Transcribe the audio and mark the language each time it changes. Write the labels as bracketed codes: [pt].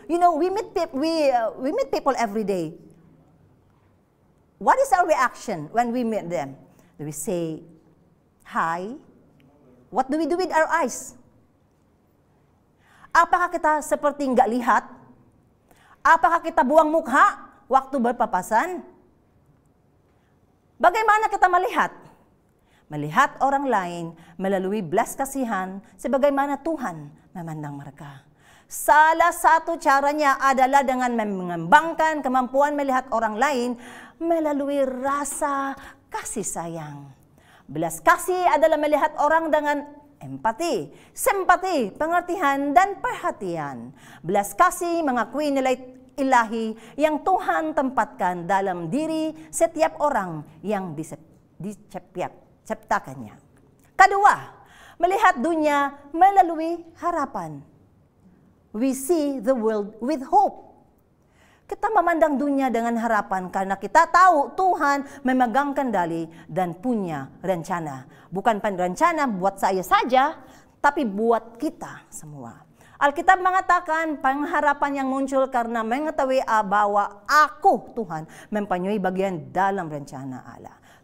[en] You know, we meet people every day. What is our reaction when we meet them? Do we say hi? What do we do with our eyes? [id] Apakah kita seperti nggak lihat? Apakah kita buang muka waktu berpapasan? Bagaimana kita melihat? Melihat orang lain melalui belas kasihan sebagaimana Tuhan memandang mereka. Salah satu caranya adalah dengan mengembangkan kemampuan melihat orang lain melalui rasa kasih sayang. Belas kasih adalah melihat orang dengan empati, simpati, pengertian, dan perhatian. Belas kasih mengakui nilai ilahi yang Tuhan tempatkan dalam diri setiap orang yang diciptakannya. Kedua, melihat dunia melalui harapan. [en] We see the world with hope. [id] Kita memandang dunia dengan harapan karena kita tahu Tuhan memegang kendali dan punya rencana. Bukan rencana buat saya saja, tapi buat kita semua. Alkitab mengatakan pengharapan yang muncul karena mengetahui bahwa aku, Tuhan, mempunyai bagian dalam rencana Allah.